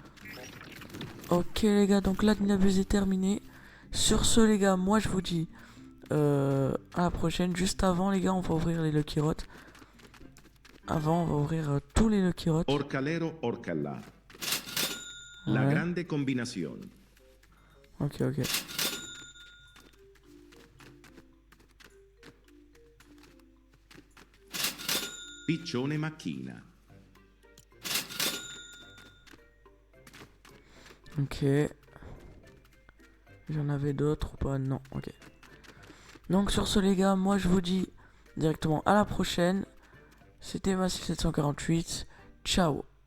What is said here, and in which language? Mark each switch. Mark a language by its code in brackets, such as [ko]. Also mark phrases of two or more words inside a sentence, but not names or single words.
[fr] Ok, les gars, donc l'adminabuse est terminé. Sur ce, les gars, moi je vous dis à la prochaine. Juste avant, les gars, on va ouvrir les Lucky Rot. Avant, on va ouvrir tous les Lucky Rot. Orcalero Orcalla. La Ouais. grande combinazione. Ok, ok. Piccione Macchina. Ok. J'en avais d'autres ou pas? Non, ok. Donc sur ce, les gars, moi je vous dis directement à la prochaine. C'était Massif 748. Ciao.